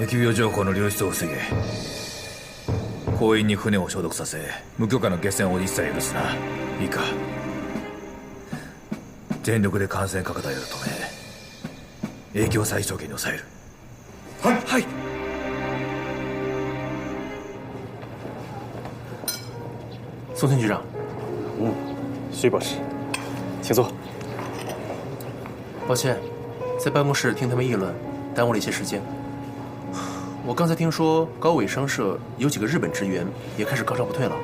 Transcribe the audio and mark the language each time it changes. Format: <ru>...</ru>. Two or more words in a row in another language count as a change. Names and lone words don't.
<ja>疫病情報の流出を防げ。行員に船を消毒させ、無許可の下船を一切許すな。いいか。全力で感染拡大を止め、影響を最小限に抑える。はい。はい。</ja> <zh>宋军局长。徐博士，请坐。抱歉，在办公室听他们议论，耽误了一些时间。我刚才听说高伟商社有几个日本职员也开始高烧不退了。</zh>